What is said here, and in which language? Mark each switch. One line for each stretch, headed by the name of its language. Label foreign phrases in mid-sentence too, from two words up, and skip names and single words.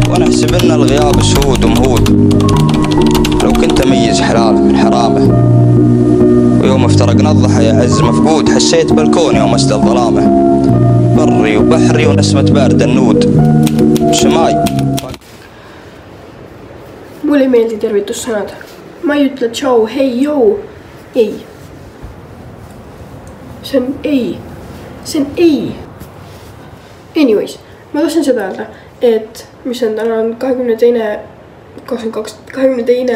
Arabic: واحسب ان الغياب شهود ومهود. لو كنت اميز حلال من حرامه، ويوم افترقنا الضحى يا عز مفقود، حسيت بالكون يوم اسدى ظلامه. بري وبحري ونسمة بارد النود شماي.
Estonian: Mulle ei meeldi tervitussõnad. Ma ei ütle tšau, hei, joo. Ei. See on ei. See on ei. Anyways, ma tahtsin seda öelda, et mis on täna on 22.